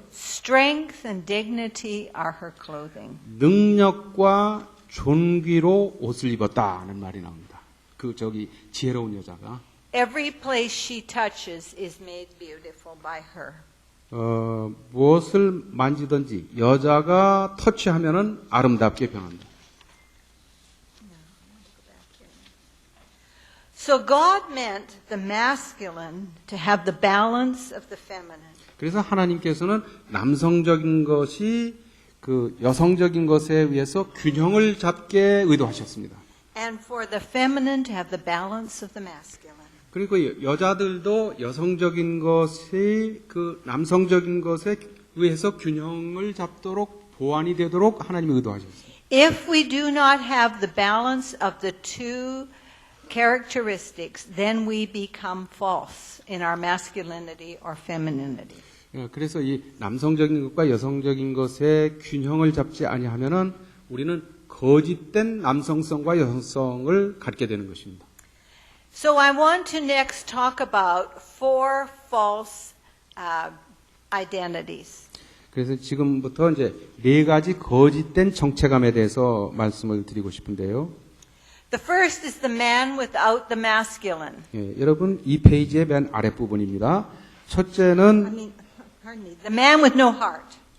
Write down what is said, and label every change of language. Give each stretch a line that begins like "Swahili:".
English: Strength and dignity are her clothing.
Korean: 능력과 존귀로 옷을 입었다는 말이 나옵니다. 지혜로운 여자가
English: Every place she touches is made beautiful by her.
Korean: 무엇을 만지든지 여자가 터치하면은 아름답게 변한다.
English: So God meant the masculine to have the balance of the feminine.
Korean: 그래서 하나님께서는 남성적인 것이 그 여성적인 것에 의해서 균형을 잡게 의도하셨습니다.
English: And for the feminine to have the balance of the masculine.
Korean: 그리고 여자들도 여성적인 것이 그 남성적인 것에 의해서 균형을 잡도록 보완이 되도록 하나님이 의도하셨습니다.
English: If we do not have the balance of the two characteristics, then we become false in our masculinity or femininity.
Korean: 그래서 이 남성적인 것과 여성적인 것의 균형을 잡지 아니하면은 우리는 거짓된 남성성과 여성성을 갖게 되는 것입니다.
English: So I want to next talk about 4 false identities.
Korean: 그래서 지금부터 이제 4가지 거짓된 정체감에 대해서 말씀을 드리고 싶은데요.
English: The first is the man without the masculine.
Korean: 여러분 이 페이지의 맨 아랫부분입니다. 첫째는
English: Pardon me, the man with no heart.